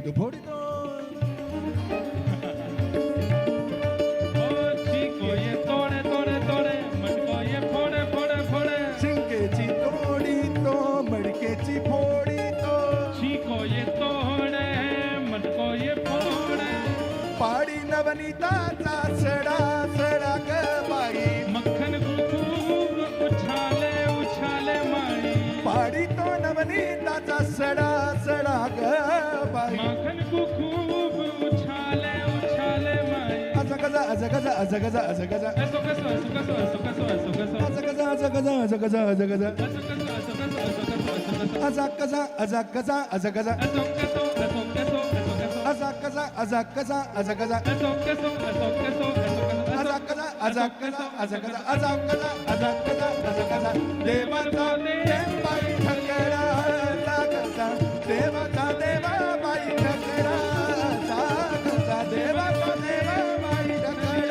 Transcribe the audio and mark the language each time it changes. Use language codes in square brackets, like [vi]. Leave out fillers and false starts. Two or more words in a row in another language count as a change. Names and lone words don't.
[hi] ओ छीको ये तोड़े तोड़े तोड़े, मटको ये फोड़े फोड़े फोड़े, [mr] शिंकेची तोडी तो मडकेची फोडी तो [hi] छीको ये तोड़े, मटको ये फोड़े, [mr] पाडी नवनीताचा सडा सडा ग बाई [hi] मक्खन खूब उछाले उछाले माई, [mr] पाडी तो नवनीताचा सडा सडा ग बाई [hi] मक्खन खूब उछाले उछाले माई। azakaza azakaza azakaza azakaza ऐसो कैसो, ऐसो कैसो, ऐसो कैसो, ऐसो कैसो, azakaza azakaza azakaza azakaza ऐसो कैसो, ऐसो कैसो, ऐसो कैसो, ऐसो कैसो, azakaza azakaza azakaza ऐसो कैसो, ऐसो कैसो, ऐसो कैसो, azakaza azakaza azakaza ऐसो कैसो, ऐसो कैसो, ऐसो कैसो, azakaza azakaza azakaza azakaza azakaza azakaza [mr] देवाचा देवाई ठकरा लागता देवाचा देवाई ठकरा लागता देवाचा देवाई ठकरा